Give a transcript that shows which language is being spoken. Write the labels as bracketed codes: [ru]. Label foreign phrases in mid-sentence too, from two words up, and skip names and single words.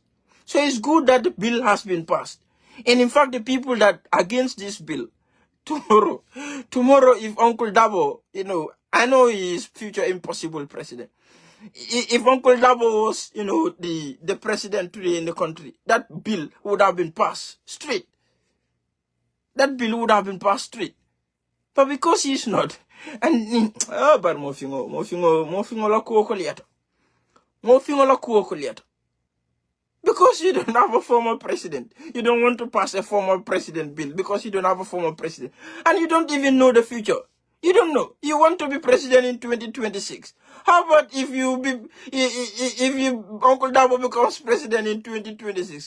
[en] So it's good that the bill has been passed. And in fact, the people that are against this bill, tomorrow, if Uncle Dabo, I know he is future impossible president. If Uncle Dabo was, the president today in the country, that bill would have been passed straight. That bill would have been passed straight. But because he's not, and but [man] mofingo la kuokoliata. Mofingo la kuokoliata. [en] Because you don't have a former president. You don't want to pass a former president bill because you don't have a former president. And you don't even know the future. You don't know. You want to be president in 2026. How about if Uncle Dabo becomes president in 2026?